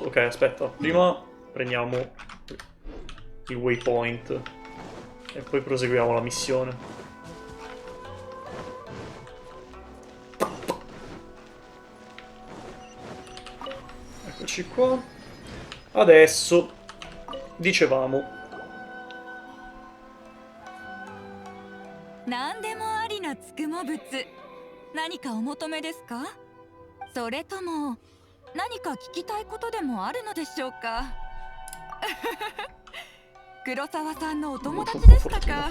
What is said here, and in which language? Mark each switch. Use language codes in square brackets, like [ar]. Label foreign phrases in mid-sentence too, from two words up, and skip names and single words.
[it] Ok, aspetta, prima prendiamo il waypoint e poi proseguiamo la missione. Eccoci qua. Adesso, dicevamo, [ja] 何でもありなつくも物、何かお求めですか？それとも何か聞きたいことでもあるのでしょうか？黒沢さんのお友達でしたか？